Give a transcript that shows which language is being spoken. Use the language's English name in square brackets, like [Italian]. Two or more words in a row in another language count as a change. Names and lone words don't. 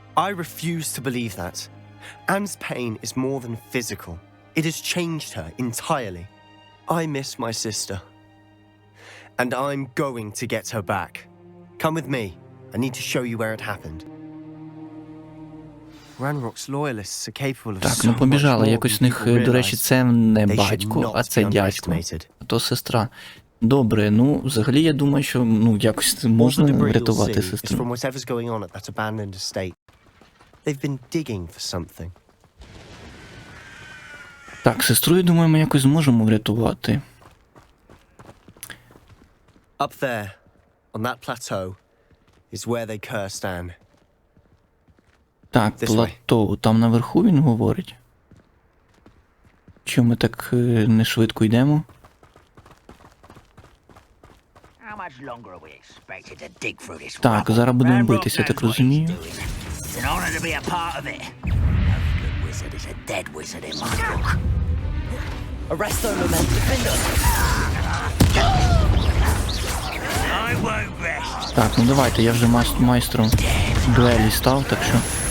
[English] I refuse to believe that. Anne's pain is more than physical. It has changed her entirely. I miss my sister. And I'm going to get her back. Come with me. I need to show you where it happened. Ranrock's loyalists are capable of [Ukrainian] Так, [English] so [Ukrainian] ну [English] much [Ukrainian] побіжали. [English] more [Ukrainian] Якось в [English] than [Ukrainian] них, [English] people [Ukrainian] до речі, [English] realize. [Ukrainian] це не [English] They should [Ukrainian] батько, [English] not [Ukrainian] а це [English] be [Ukrainian] дядько. [English] underestimated. [Ukrainian] А то сестра. Добре, ну, взагалі, я думаю, що, ну, якось [English] All [Ukrainian] можна [English] the debris you'll [Ukrainian] врятувати [English] see is from [Ukrainian] сестру. [English] whatever's going on at that abandoned estate. They've been digging for something. [Ukrainian] Так, сестру, я думаю, ми якось зможемо врятувати. [English] Up there, on that plateau, is where they cursed Anne. [Ukrainian] Так, [English] This way. [Ukrainian] плато, там наверху він говорить. Чому ми так не швидко йдемо? [English] How much longer are we expected to dig through this [Ukrainian] Так, [English] rubble? [Ukrainian] зараз будемо [English] Ranrock [Ukrainian] битися, я [English] knows [Ukrainian] так [English] what he's [Ukrainian] розумію. [English] doing. It's an honor to be a part of it. No good wizard is a dead wizard in my book. [Latin] Arresto momentum. [English] I won't rest. [Ukrainian] Так, ну давайте, я вже майстром дуелі став, так що...